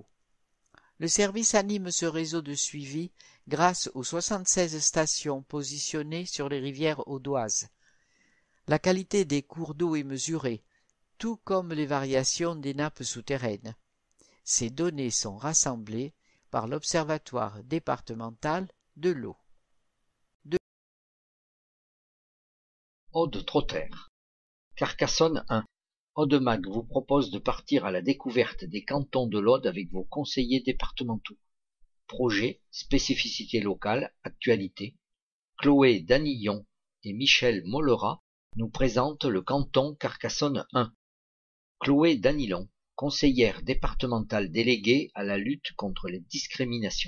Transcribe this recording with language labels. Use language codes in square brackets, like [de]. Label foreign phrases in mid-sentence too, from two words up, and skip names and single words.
[fr] Le service anime ce réseau de suivi grâce aux 76 stations positionnées sur les rivières audoises. La qualité des cours d'eau est mesurée, tout comme les variations des nappes souterraines. Ces données sont rassemblées par l'Observatoire départemental de l'eau. Aude-Trotter. Carcassonne 1. Aude-Mag vous propose de partir à la découverte des cantons de l'Aude avec vos conseillers départementaux. Projet, spécificités locales, actualité. Chloé Danillon et Michel Mollera nous présentent le canton Carcassonne 1. Chloé Danillon, conseillère départementale déléguée à la lutte contre les discriminations.